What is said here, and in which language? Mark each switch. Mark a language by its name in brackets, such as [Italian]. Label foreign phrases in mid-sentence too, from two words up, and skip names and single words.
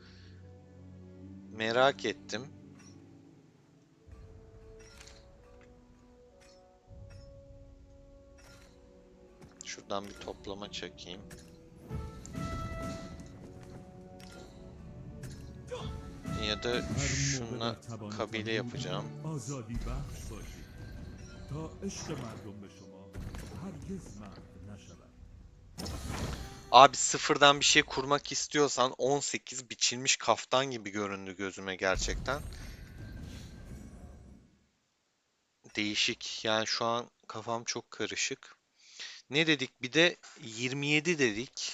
[Turkish] Merak ettim. Şuradan bir toplama çekeyim. Ya da [Persian] هر موقع در [Turkish] şunla [Persian] توانتان [Turkish] kabile yapacağım. [Persian] بودید آزادی بخش باشید تا عشق مردم به شما هرگز محو نشود. [Turkish] Abi sıfırdan bir şey kurmak istiyorsan 18 biçilmiş kaftan gibi göründü gözüme gerçekten. Değişik. Yani şu an kafam çok karışık. Ne dedik? Bir de 27 dedik.